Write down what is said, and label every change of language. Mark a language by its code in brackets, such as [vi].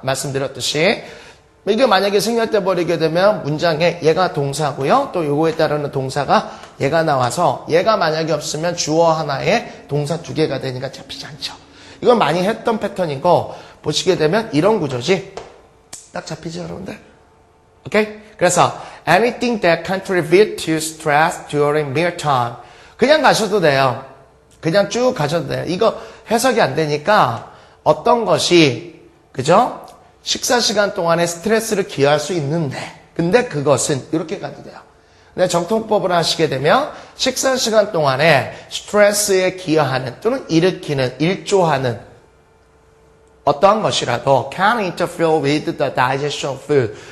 [ko] 말씀드렸듯이 이게 만약에 생략돼 버리게 되면 문장에 얘가 동사고요. 또 요거에 따르는 동사가 얘가 나와서 얘가 만약에 없으면 주어 하나에 동사 두 개가 되니까 잡히지 않죠. 이건 많이 했던 패턴이고 보시게 되면 이런 구조지. 딱 잡히죠, 여러분들? 오케이? 그래서 [en] anything that contribute to stress during mealtime. [ko] 그냥 가셔도 돼요. 그냥 쭉 가셔도 돼요. 이거 해석이 안 되니까 어떤 것이 그죠? 식사 시간 동안에 스트레스를 기여할 수 있는데 근데 그것은 이렇게 가도 돼요. 근데 정통법을 하시게 되면 식사 시간 동안에 스트레스에 기여하는 또는 일으키는 일조하는 어떠한 것이라도 [en] can interfere with the digestion of food.